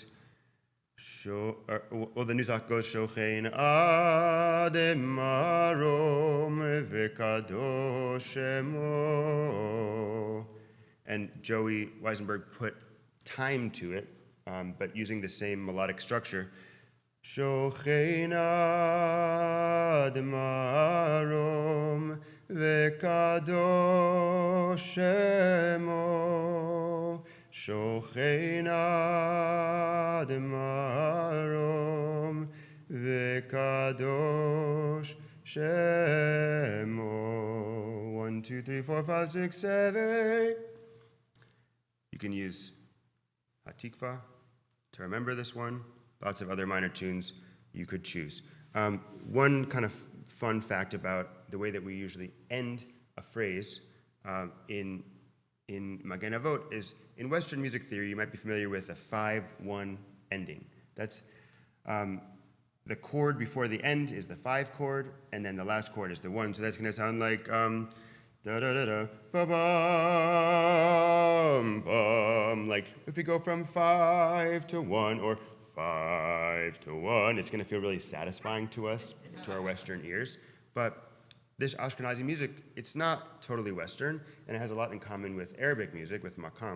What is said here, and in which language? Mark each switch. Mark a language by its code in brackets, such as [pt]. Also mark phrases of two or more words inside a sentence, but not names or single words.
[en] The nusach goes [he] שוכן עד מרום וקדוש שמו. [en] And Joey Weisenberg put time to it, but using the same melodic structure. [he] שוכן עד מרום וקדוש שמו. שוכן עד מרום וקדוש שמו. [en] 1, 2, 3, 4, 5, 6, 7. You can use Hatikva to remember this one. Lots of other minor tunes you could choose. One kind of fun fact about the way that we usually end a phrase in Magein Avot is in Western music theory, you might be familiar with a 5-1 ending. That's the chord before the end is the 5 chord, and then the last chord is the 1. So that's going to sound like da da da da ba bum bum. Like if we go from 5 to 1 or 5 to 1, it's going to feel really satisfying to us, to our Western ears. But this Ashkenazi music, it's not totally Western, and it has a lot in common with Arabic music, with makam.